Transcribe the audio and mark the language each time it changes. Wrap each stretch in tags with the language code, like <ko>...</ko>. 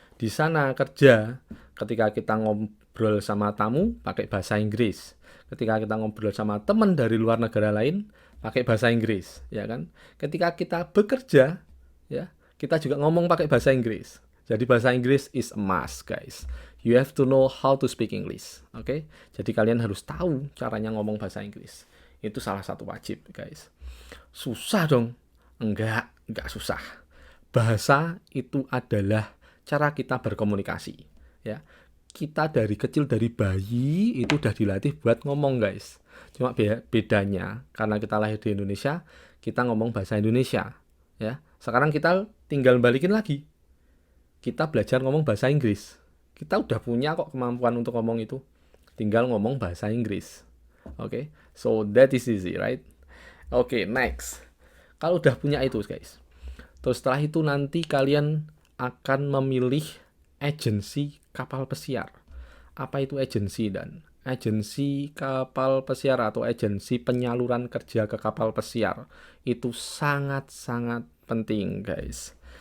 <id>Di sana kerja, ketika kita ngobrol sama tamu, pakai bahasa Inggris. Ketika kita ngobrol sama teman dari luar negara lain, pakai bahasa Inggris, ya kan. Ketika kita bekerja, ya, kita juga ngomong pakai bahasa Inggris. Jadi bahasa Inggris</id> <en>is a must, guys. You have to know how to speak English. Oke?</en> <id>Jadi kalian harus tahu caranya ngomong bahasa Inggris. Itu salah satu wajib, guys. Susah dong? Enggak susah. Bahasa itu adalah cara kita berkomunikasi, ya. Kita dari kecil, dari bayi itu udah dilatih buat ngomong, guys. Cuma bedanya karena kita lahir di Indonesia, kita ngomong bahasa Indonesia, ya. Sekarang kita tinggal balikin lagi. Kita belajar ngomong bahasa Inggris. Kita udah punya kok kemampuan untuk ngomong itu. Tinggal ngomong bahasa Inggris.</id> <en>Oke, so that is easy, right?</en> <id>Oke, next. Kalau udah punya itu, guys. Terus setelah itu nanti kalian akan memilih agensi kapal pesiar. Apa itu agensi dan? Agensi kapal pesiar atau agensi penyaluran kerja ke kapal pesiar itu sangat-sangat penting, guys.</id>